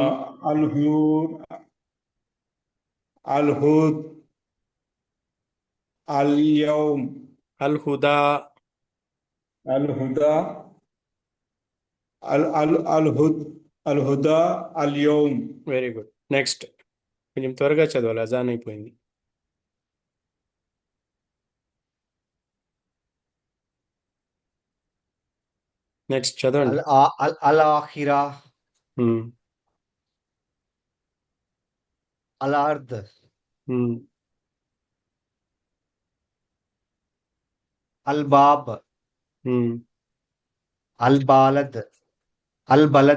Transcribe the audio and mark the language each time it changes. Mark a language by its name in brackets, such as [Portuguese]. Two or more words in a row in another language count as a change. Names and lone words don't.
[Arabic] الهود الهود اليوم الهدى الهدى الهدى اليوم [English] very good next [Telugu] కొంచెం త్వరగా చదవాలి అజాన్ అయిపోయింది నెక్స్ట్ చదవండి [Arabic] الآخرة ఉమ్, الأرض ఉమ్, الباب ఉమ్, البلد البلد